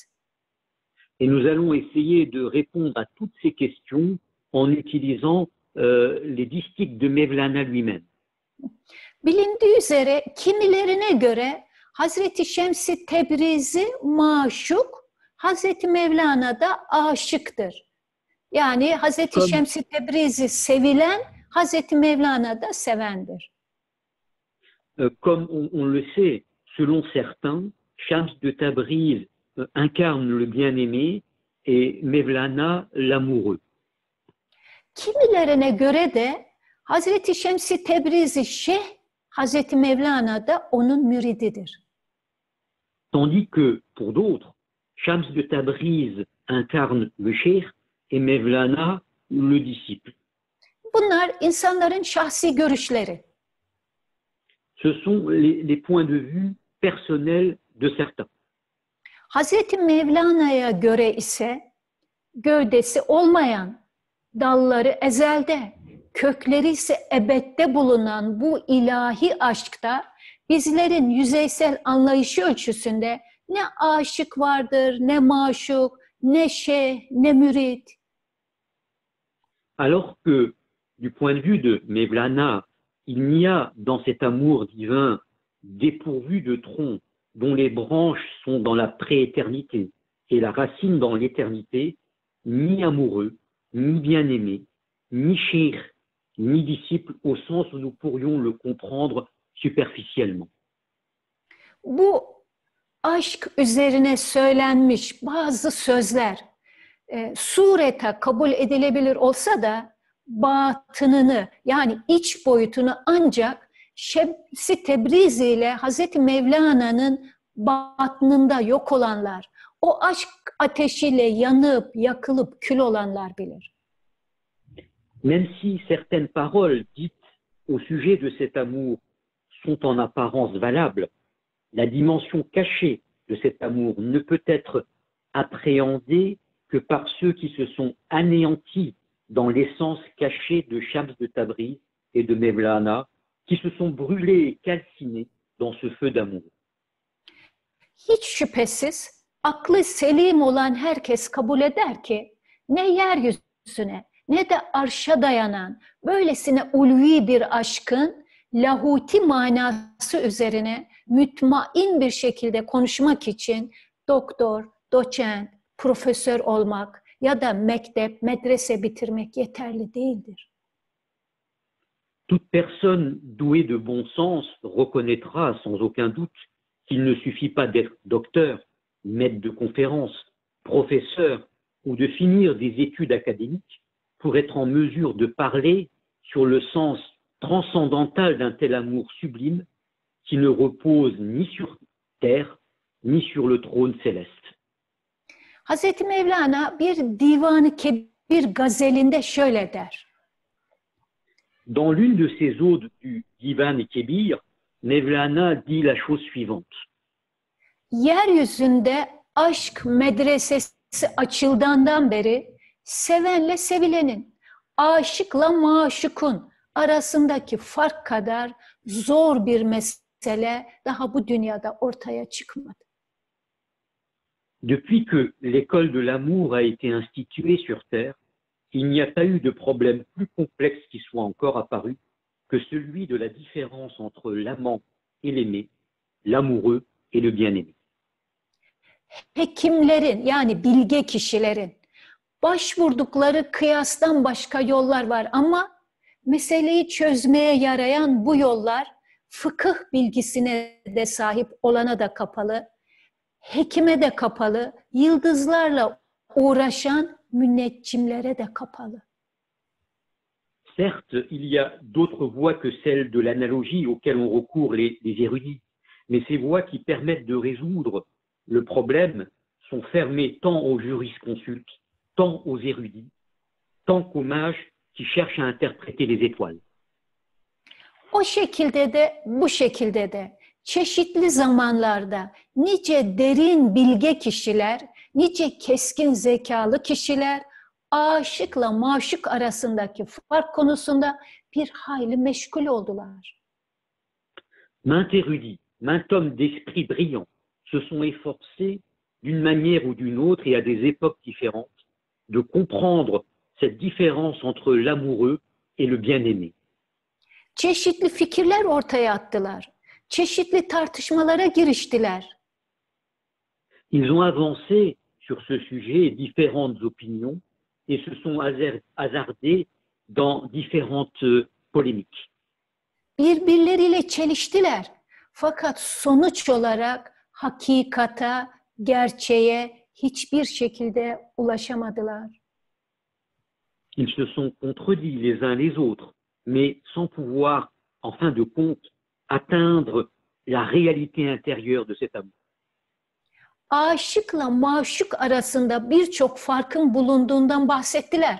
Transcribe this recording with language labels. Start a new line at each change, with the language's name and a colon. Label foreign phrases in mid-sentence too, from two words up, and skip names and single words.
French: Et nous allons essayer de répondre à toutes ces questions en utilisant les distiches de Mevlana lui-même.
Turkish: Bilindiği üzere kimilerine göre Hazreti Şems-i Tebrizi maşuk, Hazreti Mevlana da aşıktır. Yani Hazreti Şems-i Tebrizi sevilen, Hazreti Mevlana da sevendir.
French: Comme on le sait, selon certains, Shams de Tabriz incarne le bien-aimé et Mevlana l'amoureux.
Turkish: Kimilerine göre de Hazreti Şems-i Tebrizi şeyh, Hazreti Mevlana da onun mürididir.
French: Tandis que pour d'autres, Shams de Tabriz incarne le cheikh et Mevlana le disciple.
Turkish: Bunlar insanların şahsi görüşleri.
French: Ce sont les points de vue personnels de certains.
Turkish: Hazreti Mevlana'ya göre ise gövdesi olmayan, dalları ezelde, kökleri ise ebedde bulunan bu ilahi aşkta bizlerin yüzeysel anlayışı ölçüsünde ne aşık vardır, ne maşuk, ne şeyh, ne mürit.
French: Alors que du point de vue de Mevlana, il n'y a dans cet amour divin dépourvu de tronc, dont les branches sont dans la prééternité et la racine dans l'éternité, ni amoureux, ni bien-aimé, ni cheikh, ni disciple au sens où nous pourrions le comprendre superficiellement.
Turkish: Bu aşk üzerine söylenmiş bazı sözler surete kabul edilebilir olsa da batınını yani iç boyutunu ancak Şems-i Tebrizi ile Hazreti Mevlana'nın batnında yok olanlar, o aşk ateşiyle yanıp, yakılıp kül olanlar bilir.
French: Même si certaines paroles dites au sujet de cet amour sont en apparence valables, la dimension cachée de cet amour ne peut être appréhendée que par ceux qui se sont anéantis dans l'essence cachée de Shams de Tabriz et de Mevlana, qui se sont brûlés et calcinés dans ce feu d'amour.
Turkish: Hiç şüphesiz aklı selim olan herkes kabul eder ki ne yeryüzüne ne de arşa dayanan böylesine ulvi bir aşkın lahuti manası üzerine mütmain bir şekilde konuşmak için doktor, doçent, profesör olmak ya da mektep, medrese bitirmek yeterli değildir.
French: Toute personne douée de bon sens reconnaîtra sans aucun doute qu'il ne suffit pas d'être docteur, maître de conférence, professeur ou de finir des études académiques pour être en mesure de parler sur le sens transcendantal d'un tel amour sublime qui ne repose ni sur terre ni sur le trône céleste.
Turkish: Hazreti Mevlana bir Divan-ı Kebir gazelinde şöyle der.
French: Dans l'une de ses odes du Divan-ı Kebir, Mevlana dit la chose suivante.
Turkish: Yeryüzünde aşk medresesi açıldığından beri sevenle sevilenin, aşıkla maşukun arasındaki fark kadar zor bir mesele daha bu dünyada ortaya çıkmadı.
French: Depuis que l'école de l'amour a été instituée sur Terre, il n'y a pas eu de problème plus complexe qui soit encore apparu que celui de la différence entre l'amant et l'aimé, l'amoureux et le bien-aimé.
Turkish: Hekimlerin yani bilge kişilerin başvurdukları kıyastan başka yollar var ama meseleyi çözmeye yarayan bu yollar fıkıh bilgisine de sahip olana da kapalı, hekime de kapalı, yıldızlarla uğraşan müneccimlere de kapalı.
French: Certes, il y a d'autres voies que celles de l'analogie auxquelles ont recours les érudits, mais ces voies qui permettent de résoudre le problème sont fermées tant aux jurisconsultes, tant aux érudits, tant qu'aux mages qui cherchent à interpréter les étoiles.
Turkish: O şekilde de bu şekilde de çeşitli zamanlarda nice derin bilge kişiler, nice keskin zekalı kişiler aşıkla maşuk arasındaki fark konusunda bir hayli meşgul oldular.
French: Maints érudits, maints hommes d'esprit brillant se sont efforcés d'une manière ou d'une autre et à des époques différentes de comprendre cette différence entre l'amoureux et le bien-aimé.
Turkish: Çeşitli fikirler ortaya attılar. Çeşitli tartışmalara giriştiler.
French: Ils ont avancé sur ce sujet différentes opinions et se sont hasardés dans différentes polémiques.
Turkish: Birbirleriyle çeliştiler. Fakat sonuç olarak hakikata, gerçeğe hiçbir şekilde ulaşamadılar.
French: Ils se sont contredits les uns les autres, mais sans pouvoir, en fin de compte, atteindre la réalité intérieure de cet amour.
Turkish: Aşıkla maşuk arasında birçok farkın bulunduğundan bahsettiler.